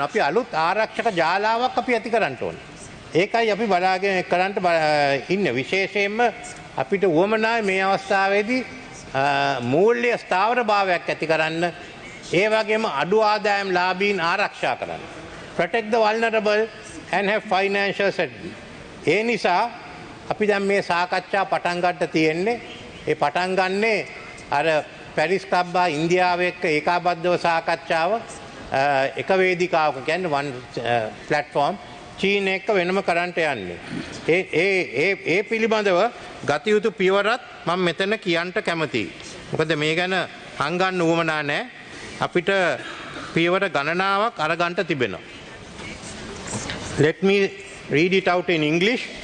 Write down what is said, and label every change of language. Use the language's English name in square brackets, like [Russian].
[Sinhala] අපි අලුත් ආරක්ෂක ජාලාවක් අපි ඇති කරන්න ඕනේ. ඒකයි අපි බලාගෙන කරන්න ඉන්නේ. විශේෂයෙන්ම අපිට උවමනායි මේ අවස්ථාවේදී මූල්‍ය ස්ථාවර භාවයක් ඇති කරන්න. ඒ වගේම අඩු ආදායම් ලාභීන් ආරක්ෂා කරන්න. [English] Protect the vulnerable and have financial stability. [Sinhala] ඒ නිසා අපි දැන් මේ සාකච්ඡා පටන් ගන්න තියෙන්නේ. ඒ පටන් ගන්නේ අර පැරිස් ක්ලබ් ආ ඉන්දියාව එක්ක ඒකාබද්ධව සාකච්ඡාව එක වේදිකාවක කියන්නේ [English] one platform [Sinhala] චීන එක්ක වෙනම කරන්ට යන්නේ. ඒ පිළිබඳව ගත යුතු පියවරත් මම මෙතන කියන්න කැමතියි. මොකද මේ ගැන හංගන්න උවමනා නැහැ. අපිට පියවර ගණනාවක් අරගන්න තිබෙනවා. [English] Let me read it out in English.